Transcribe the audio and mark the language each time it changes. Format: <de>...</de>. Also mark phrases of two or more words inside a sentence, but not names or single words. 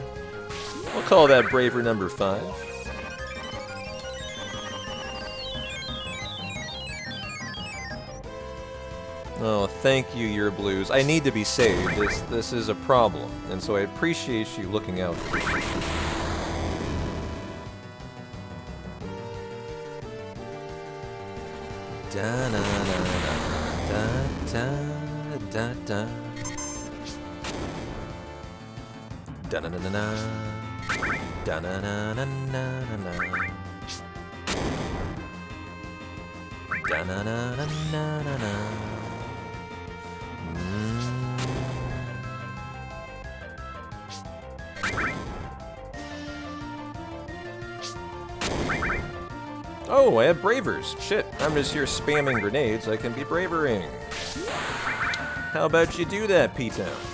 <en>We'll call that Braver number 5. Oh, thank you, your blues. I need to be saved. This is a problem, and so I appreciate you looking out for me. Da na na na da da da da na na na na da na na na na na da na na na na na. Oh, I have bravers. Shit, I'm just here spamming grenades. I can be bravering. How about you do that, P-Town?</en>